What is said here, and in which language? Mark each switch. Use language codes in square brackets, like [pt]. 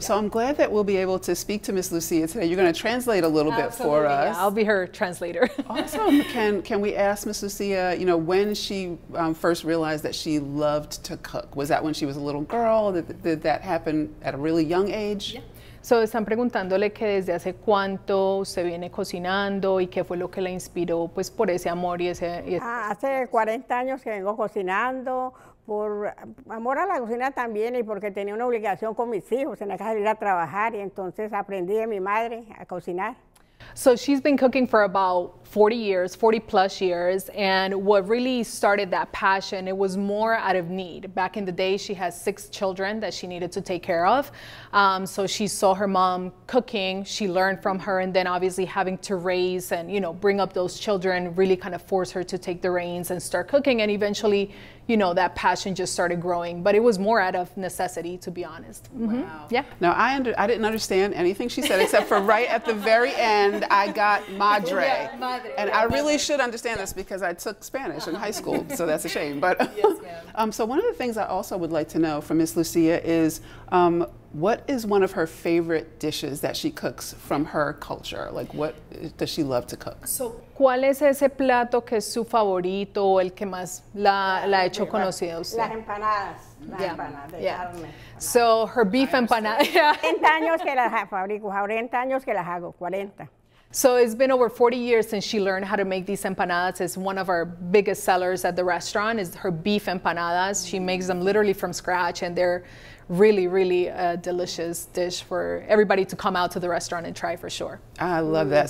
[en] So I'm glad that we'll be able to speak to Miss Lucia today. You're going to translate a little bit for us. Yeah, I'll be her translator. Awesome. Can we ask Miss Lucia, when she first realized that she loved to cook? Was that when she was a little girl? Did that happen at a really young age? Yeah. [es] So, están preguntándole que desde hace cuánto usted viene cocinando y qué fue lo que la inspiró pues por ese amor y ese... Hace 40 años que vengo cocinando, por amor a la cocina también y porque tenía una obligación con mis hijos, tenía que salir a trabajar y entonces aprendí de mi madre a cocinar. [en] So she's been cooking for about 40 years, 40 plus years, and what really started that passion, it was more out of need. Back in the day, she has 6 children that she needed to take care of. So she saw her mom cooking, she learned from her, and then obviously having to raise and, you know, bring up those children really kind of forced her to take the reins and start cooking, and eventually, you know, that passion just started growing. But it was more out of necessity, to be honest. Wow. Yeah. Now, I didn't understand anything she said, except for right at the very end, I got madre. Yeah, madre. And I really should understand this because I took Spanish in high school, so that's a shame. But so one of the things I also would like to know from Miss Lucia is what is one of her favorite dishes that she cooks from her culture? Like, what does she love to cook? [es] So, ¿cuál es ese plato que es su favorito o el que más la ha hecho conocida usted? Las empanadas, empanadas de carne. [en] So, her beef empanada. [es] 40 años que las fabrico, 40 años que las hago, 40. [en] So it's been over 40 years since she learned how to make these empanadas. It's one of our biggest sellers at the restaurant is her beef empanadas. She makes them literally from scratch, and they're really, really a delicious dish for everybody to come out to the restaurant and try for sure. I love that.